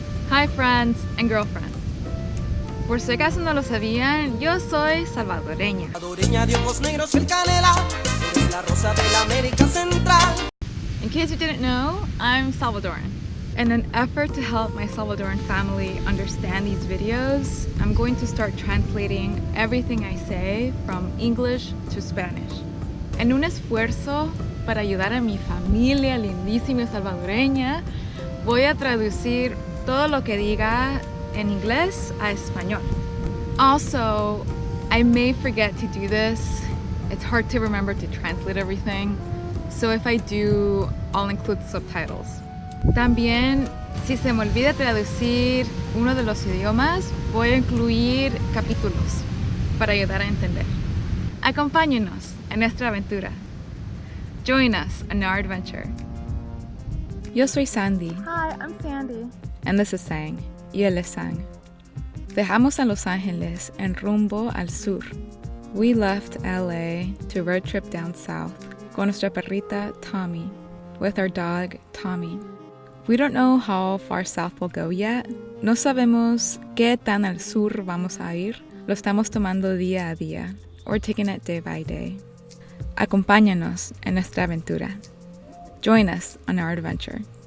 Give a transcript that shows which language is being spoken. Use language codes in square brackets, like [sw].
[en] Hi friends and girlfriends. [es] Por si acaso no lo sabían, yo soy salvadoreña. Salvadoreña de ojos negros el canela, eres la rosa de la América Central. [en] In case you didn't know, I'm Salvadoran. In an effort to help my Salvadoran family understand these videos, I'm going to start translating everything I say from English to Spanish. [es] En un esfuerzo para ayudar a mi familia lindísima salvadoreña, voy a traducir todo lo que diga en inglés a español. [en] Also, I may forget to do this. It's hard to remember to translate everything. So if I do, I'll include subtitles. [es] También, si se me olvida traducir uno de los idiomas, voy a incluir capítulos para ayudar a entender. Acompáñenos en nuestra aventura. [en] Join us on our adventure. [es] Yo soy Sandy. [en] Hi, I'm Sandy. And this is Sang. [es] Y él es Sang. Dejamos a Los Ángeles en rumbo al sur. [en] We left LA to road trip down south [es] con nuestra perrita Tommy, [en] with our dog Tommy. We don't know how far south we'll go yet. [es] No sabemos qué tan al sur vamos a ir. Lo estamos tomando día a día. [en] We're taking it day by day. [es] Acompáñanos en nuestra aventura. [en] Join us on our adventure.